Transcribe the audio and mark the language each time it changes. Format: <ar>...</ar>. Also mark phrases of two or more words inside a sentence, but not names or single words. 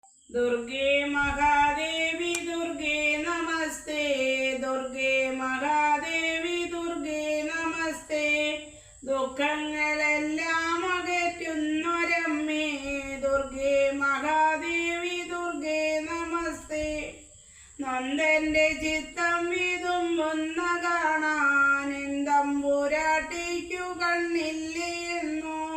<sa>दुर्गे महादेवी दुर्गे नमस्ते दुर्गे महादेवी दुर्गे नमस्ते</sa> <ml>ദുഃഖങ്ങളെല്ലാം അകറ്റുന്നൊരമ്മേ</ml> <sa>ദുർഗേ മഹാദേവി ദുർഗേ നമസ്തേ</sa> <ml>നന്ദന്റെ ചിത്തം വിതുമ്പുന്ന കാണാൻ എന്തമ്പുരാട്ടിക്കു കണ്ണില്ലേ എന്നോ</ml>